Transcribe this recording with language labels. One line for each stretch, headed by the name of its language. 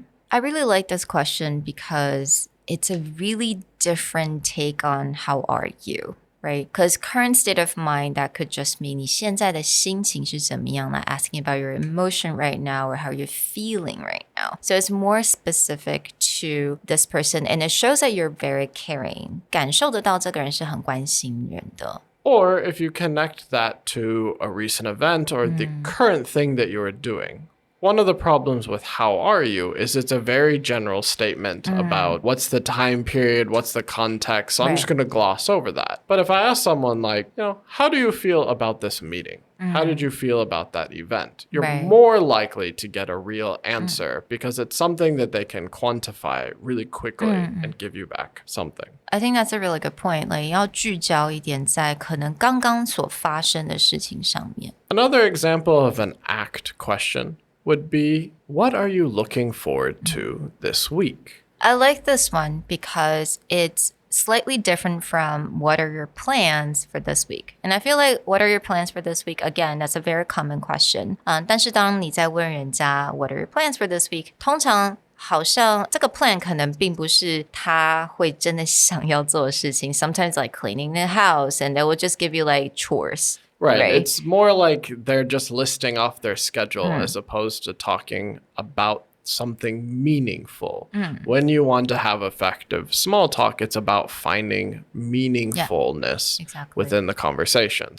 English: I really like this question because it's a really different take on how are you, right? Because current state of mind, that could just mean
Chinese: 你现在的心情是怎么样,
English: like asking about your emotion right now or how you're feeling right now. So it's more specific to this person and it shows that you're very caring.
Chinese: 感受得到这个人是很关心人的。
English: Or if you connect that to a recent event or the current thing that you are doing. One of the problems with how are you is it's a very general statement about what's the time period, what's the context. So I'm just going to gloss over that. But if I ask someone like, how do you feel about this meeting? How did you feel about that event? You're more likely to get a real answer because it's something that they can quantify really quickly and give you back something. I think that's a really good point.
Chinese: Like 要聚焦一点在可能刚刚所发生的事情上面。
English: Another example of an ACT question would be, what are you looking forward to this week? I like this one because it's slightly different from what are your plans for this week? And I feel like what are your plans for this week? Again, that's a very common question.
Chinese: 但是当你在问人家
English: what are your plans for this week?
Chinese: 通常好像这个 plan 可能并不是他会真的想要做的事情.
English: Sometimes like cleaning the house and they will just give you like chores. Right. It's more like they're just listing off their schedule as opposed to talking about something meaningful. When you want to have effective small talk, it's about finding meaningfulness within the conversation.